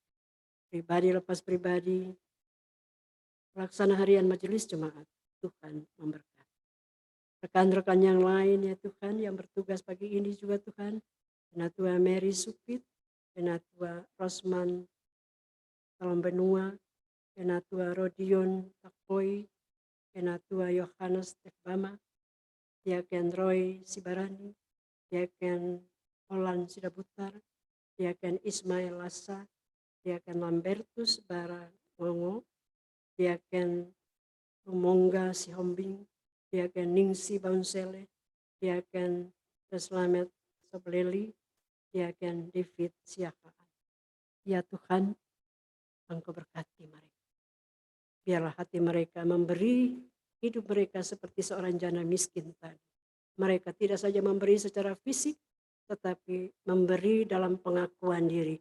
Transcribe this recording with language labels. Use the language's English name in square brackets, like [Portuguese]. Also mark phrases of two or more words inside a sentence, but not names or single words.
[Indonesian] Pribadi lepas pribadi, pelaksana harian majelis jemaat, Tuhan memberkati. Rekan-rekan yang lain ya Tuhan yang bertugas pagi ini juga Tuhan, Penatua Mary Supit, Penatua Rosman Salam Benua, Penatua Rodion Takoi, Penatua Yohanes Tekbama, Diaken Roy Sibarani, Diaken Olan Sidabutar, Diaken Ismail Lassa, Diaken Lambertus Barangongo, Diaken Rumongga Sihombing, Diaken Ningsi Baunsele, Diaken Deslamet Sobleli, Diaken David Siakaan. Ya Tuhan, Engkau berkati mereka. Biarlah hati mereka memberi hidup mereka seperti seorang janda miskin tadi. Mereka tidak saja memberi secara fisik, tetapi memberi dalam pengakuan diri.